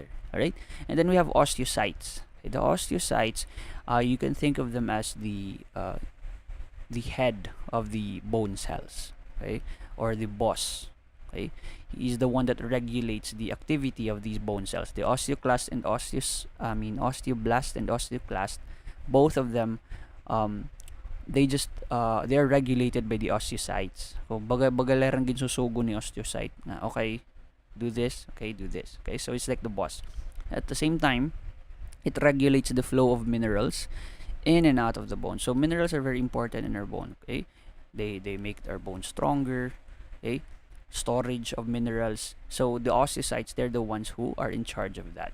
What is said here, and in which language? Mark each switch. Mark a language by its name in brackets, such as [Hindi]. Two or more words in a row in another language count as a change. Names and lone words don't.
[English] All right, and then we have osteocytes. Okay, the osteocytes, you can think of them as the head of the bone cells, okay, or the boss. Okay, he is the one that regulates the activity of these bone cells. The osteoclast and osteoblast and osteoclast, both of them, they are regulated by the osteocytes. [Hiligaynon] So bagalerang ginsusugo ni osteocyte na [English] okay, do this, okay, do this. Okay, so it's like the boss. At the same time, it regulates the flow of minerals in and out of the bone. So minerals are very important in our bone. Okay, they make our bone stronger. Okay, storage of minerals. So the osteocytes, they're the ones who are in charge of that.